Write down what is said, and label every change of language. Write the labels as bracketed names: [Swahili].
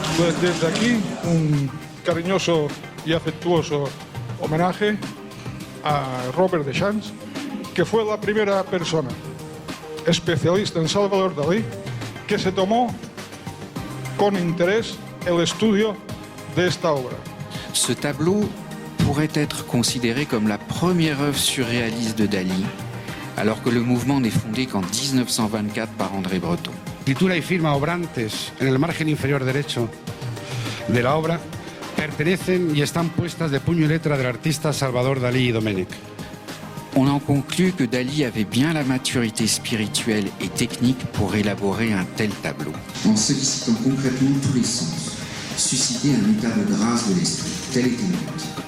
[Spanish] Pues desde aquí un cariñoso y afectuoso homenaje a Robert Deschamps, que fue la primera persona especialista en Salvador Dalí que se tomó con interés el estudio de esta obra. [French] Ce tableau pourrait être considéré comme la première œuvre surréaliste de Dalí, alors que le mouvement n'est fondé qu'en 1924 par André Breton. [Spanish] Escritura y firma obrantes en el margen inferior derecho de la obra pertenecen y están puestas de puño y letra del artista Salvador Dalí y Domènech. [French] On en conclut que Dalí avait bien la maturité spirituelle et technique pour élaborer un tel tableau. En sollicitant concrètement tous les sens, susciter un état de grâce de l'esprit, tel était le but.